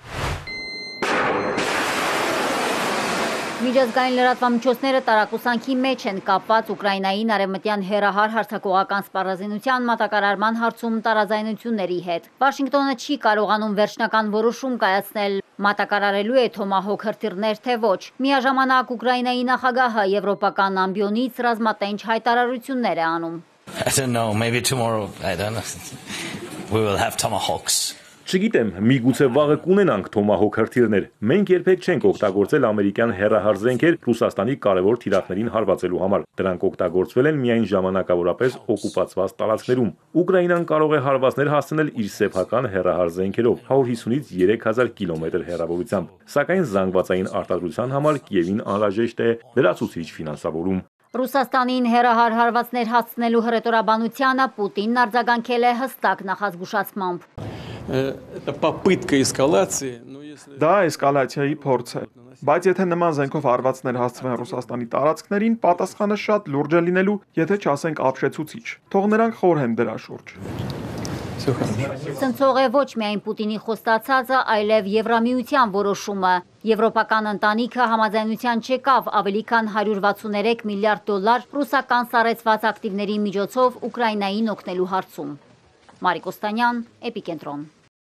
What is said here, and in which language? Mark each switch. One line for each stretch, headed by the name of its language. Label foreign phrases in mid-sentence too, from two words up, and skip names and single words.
Armenian: Միջազգային լրատվամիջոցները տարակուսանքի մեջ են կապված Ուկրաինային արևմտյան հեռահար հարձակողական սպառազինության մատակարարման հարցում տարաձայնությունների հետ։ Վաշինգտոնը չի կարողանում վերջնական որոշում կայացնել մատակարարելու է Թոմահոք հրթիռներ թե ոչ։ Միաժամանակ Ուկրաինայի նախագահը եվրոպական ամբիոնից ռազմատենչ հայտարարություններ է անում։
English: I don't know, maybe tomorrow, I don't know. We will have tomahawks.
Armenian: Չգիտեմ, միգուցե վաղը կունենանք Թոմահոք հրթիռներ։ Մենք երբեք չենք օգտագործել ամերիկյան հեռահար զենքեր Ռուսաստանի կարևոր թիրախներին հարվածելու համար։ Դրանք օգտագործվել են միայն ժամանակավորապես օկուպացված տարածքներում։ Ուկրաինան կարող է հարվածներ հասցնել իր սեփական հեռահար զենքերով 150-ից 3000 կիլոմետր հեռավորությամբ։ Սակայն զանգվածային արտադրության համար Կիևին անհրաժեշտ է լրացուցիչ ֆինանսավորում։ Ռուսաստանին հեռահար հարվածներ հասցնելու հռետորաբանությանը Պուտինն արձագանքել է հստակ նախազգուշացմամբ։
Russian: Это попытка эскалации, но если
Armenian: Դա էսկալացիայի փորձ է, բայց եթե նման զենքով հարվածներ հասցվեն Ռուսաստանի տարածքներին, պատասխանը շատ լուրջ է լինելու, եթե չասենք ապշեցուցիչ։ Թող նրանք խորհեն դրա շուրջ։
Russian: все хорошо.
Armenian: Ցնցող է ոչ միայն Պուտինի խոստացածը, այլև Եվրամիության որոշումը։ Եվրոպական ընտանիքը համաձայնության չեկավ ավելի քան $163 միլիարդ ռուսական սառեցված ակտիվների միջոցով Ուկրաինային օգնելու հարցում։ Մարիկ Օստանյան, Էպիկենտրոն։